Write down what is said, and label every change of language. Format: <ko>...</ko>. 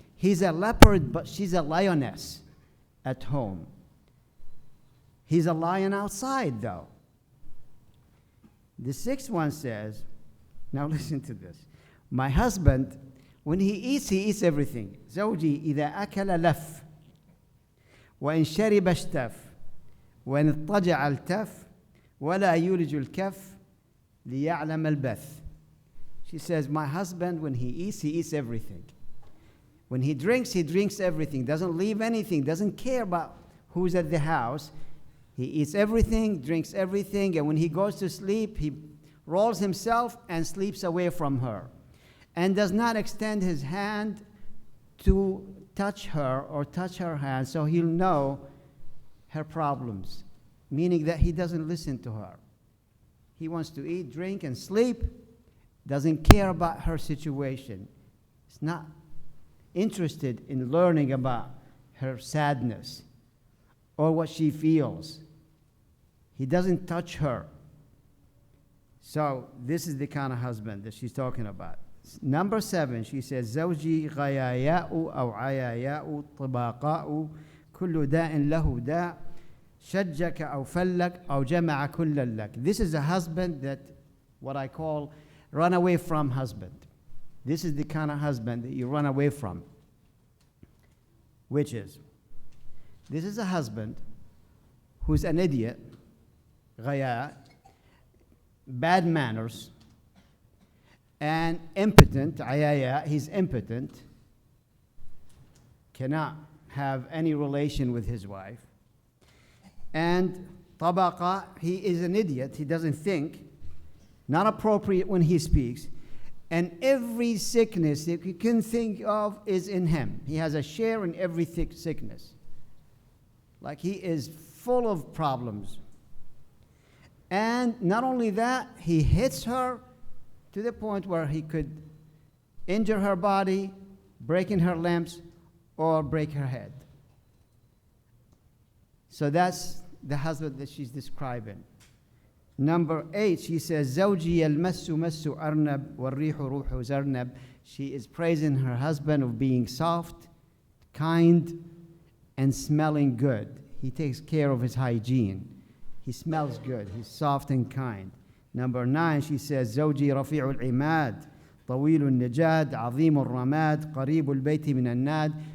<en>He's a leopard, but she's a lioness at home. He's a lion outside, though. The sixth one says, now listen to this. My husband, when he eats everything.</en> <ar>زوجي إذا أكل لف وإن شرب اشتف وإن اضطجع التف ولا يولج الكف ليعلم البث.</ar> <en>She says, my husband, when he eats everything. When he drinks everything, doesn't leave anything, doesn't care about who's at the house. He eats everything, drinks everything, and when he goes to sleep, he rolls himself and sleeps away from her, and does not extend his hand to touch her or touch her hand, so he'll know her problems, meaning that he doesn't listen to her. He wants to eat, drink, and sleep, doesn't care about her situation. He's not interested in learning about her sadness or what she feels. He doesn't touch her. So this is the kind of husband that she's talking about. Number 7, she says,</en> <ar>زوجي غياياء أو عياياء طباقاء كل داء له داء شجك أو فلك أو جمع كل لك.</ar> <en>This is a husband that what I call run away from husband. This is the kind of husband that you run away from. Which is, this is a husband who's an idiot, غياء, bad manners, and impotent, عيايا, he's impotent, cannot have any relation with his wife. And طبقة, he is an idiot, he doesn't think, not appropriate when he speaks. And every sickness that you can think of is in him. He has a share in every sickness. Like he is full of problems. And not only that, he hits her to the point where he could injure her body, breaking her limbs, or break her head. So that's the husband that she's describing. Number 8, she says,</en> <ar>زوجي المس مس أرنب والريح روح زرنب.</ar> <en>She is praising her husband of being soft, kind, and smelling good. He takes care of his hygiene. He smells good. He's soft and kind. Number 9, she says,</en> <ar>زوجي رفيع العماد طويل النجاد عظيم الرماد قريب البيت من الناد.</ar>